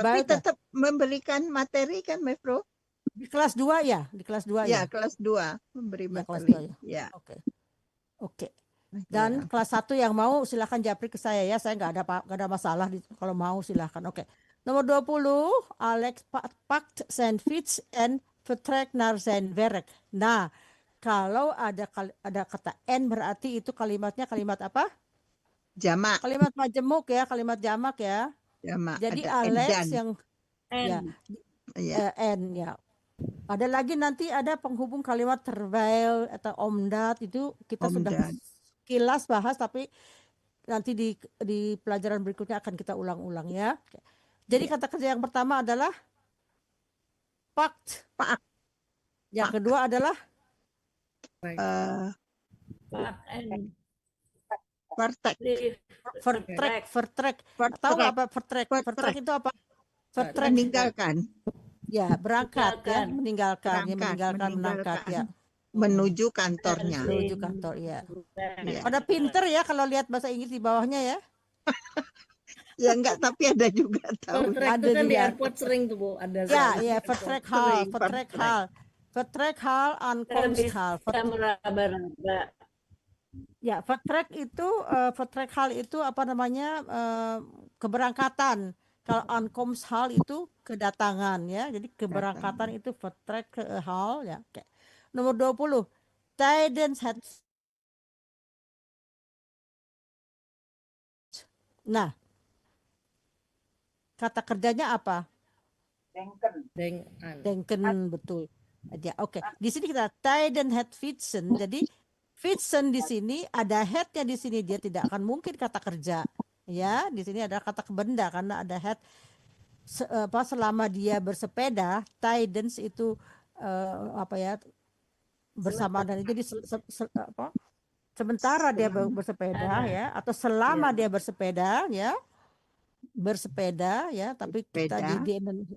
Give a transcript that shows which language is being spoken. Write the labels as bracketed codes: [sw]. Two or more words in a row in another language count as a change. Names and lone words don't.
[id] Baik. tetap memberikan materi kan, Mevro? Di kelas 2 ya, di kelas 2 ya. Ya, kelas 2 memberi Ya, kelas materi. 2 ya. Ya. Oke. Dan Ya. kelas 1 yang mau silakan japri ke saya ya. Saya nggak ada masalah kalau mau silakan. Oke. Nomor 20, [nl] Alex pakt zijn fiets en vertrek naar zijn werk. [id] Nah, kalau ada kata en berarti itu kalimatnya kalimat apa? Jamak. Kalimat majemuk ya, kalimat jamak ya. Jamak. Jadi Ada en Alex dan. yang ya En. Ya. en ya. Ada lagi nanti ada penghubung kalimat terwijl atau omdat, itu kita sudah Omdat. kilas bahas, tapi nanti di pelajaran berikutnya akan kita ulang-ulang ya. Oke. Jadi Ya. kata kerja yang pertama adalah pakt. Pak. Yang kedua adalah [nl] Pak en. [id] Vertek. vertrek. Vertrek. Tahu nggak Vertrek. apa vertrek? Vertrek itu apa? Vertrek Meninggalkan. ya, berangkat ya, meninggalkan, ya, Meninggalkan. menangkat ya. Menuju kantornya. Menuju kantor ya. Ya. Pada pinter ya kalau lihat bahasa Inggris di bawahnya ya. Ya enggak, tapi ada juga tahu. Vertrek Ada itu kan di juga. airport sering tuh Bu, ada Ya, saya. [nl] ya, vertrek hal, [id] Sering, vertrek vertrek. [nl] hal. Vertrek hal, [id] Kita [nl] ankomst hal. [id] bisa meraba-raba. Ya, [nl] vertrek hal [id] itu apa namanya, keberangkatan. Kalau [nl] ankomst hal [id] itu kedatangan ya. Jadi keberangkatan itu [nl] vertrek hal [id] ya. Oke. Nomor 20. [nl] Tijdens het. [id] Nah, kata kerjanya apa? Dengan. Denken, betul. Ya, oke. Di sini kita [nl] tijdens het fietsen. [id] Jadi fietsen di sini ada headnya di sini, dia tidak akan mungkin kata kerja. Ya, di sini ada kata benda karena ada head. Selama dia bersepeda, tijdens itu apa ya? Bersama dan itu sementara dia bersepeda ya, atau selama dia bersepeda ya, tapi kita di Indonesia